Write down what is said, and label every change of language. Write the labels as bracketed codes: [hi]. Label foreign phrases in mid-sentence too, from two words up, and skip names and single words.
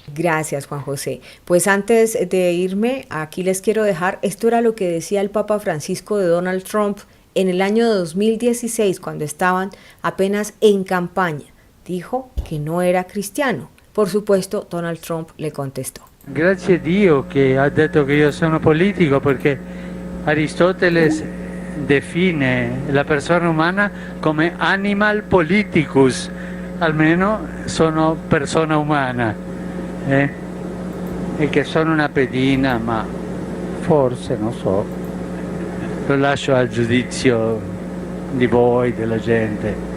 [es] Gracias, Juan José. Pues antes de irme, aquí les quiero dejar, esto era lo que decía el Papa Francisco de Donald Trump en el año 2016, cuando estaban apenas en campaña. Dijo que no era cristiano. Por supuesto, Donald Trump le contestó: [it] grazie a Dio che ha detto che io sono politico, perché Aristoteles define la persona umana come [la] animal politicus, [it] almeno sono persona umana, e che sono una pedina, ma forse, non so, lo lascio al giudizio di voi, della gente.